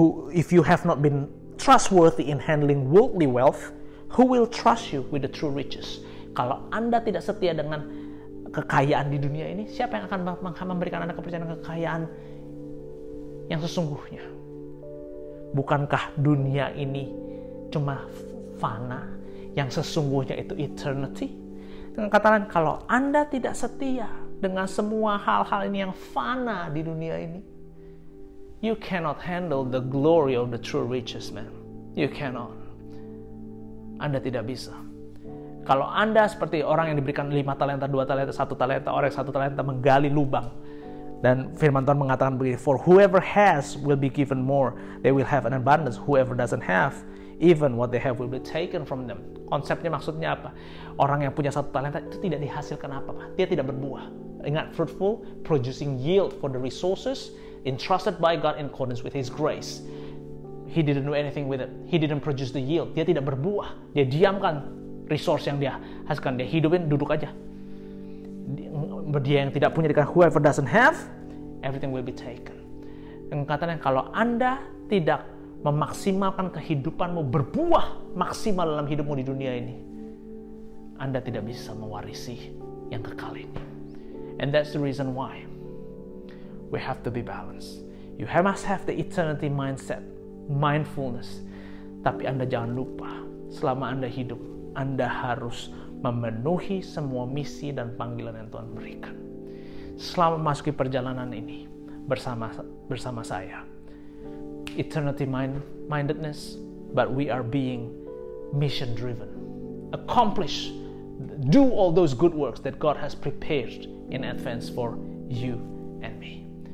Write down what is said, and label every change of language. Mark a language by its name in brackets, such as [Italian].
[English] If you have not been trustworthy in handling worldly wealth, who will trust you with the true riches? [Indonesian] Kalau Anda tidak setia dengan kekayaan di dunia ini, siapa yang akan memberikan Anda kepercayaan kekayaan yang sesungguhnya? Bukankah dunia ini cuma fana, yang sesungguhnya itu eternity? Dengan kata lain, kalau Anda tidak setia dengan semua hal-hal ini yang fana di dunia ini, [English] you cannot handle the glory of the true riches, man. You cannot. [Indonesian] Anda tidak bisa. Kalau Anda seperti orang yang diberikan 5 talenta, 2 talenta, 1 talenta, orang yang 1 talenta menggali lubang, dan firman Tuhan mengatakan begini, [English] for whoever has will be given more, they will have an abundance. Whoever doesn't have, even what they have will be taken from them. [Indonesian] Konsepnya maksudnya apa? Orang yang punya 1 talenta itu tidak dihasilkan apa-apa. Dia tidak berbuah. [English] Ingat, fruitful, producing yield for the resources entrusted by God in accordance with His grace. He didn't do anything with it. He didn't produce the yield. [Indonesian] Dia tidak berbuah. Dia diamkan resource yang dia hasilkan. Dia hidupin, duduk aja. Dia yang tidak punya dikatakan [English] whoever doesn't have, everything will be taken. [Indonesian] Dengan katanya, kalau Anda tidak memaksimalkan kehidupanmu, berbuah maksimal dalam hidupmu di dunia ini, Anda tidak bisa mewarisi yang kekal ini. [English] And that's the reason why we have to be balanced. You must have the eternity mindset, mindfulness. [Indonesian] Tapi Anda jangan lupa, selama Anda hidup, Anda harus memenuhi semua misi dan panggilan yang Tuhan berikan. Selamat memasuki perjalanan ini bersama saya. [English] Eternity mindedness, but we are being mission driven. Accomplish, do all those good works that God has prepared in advance for you and me.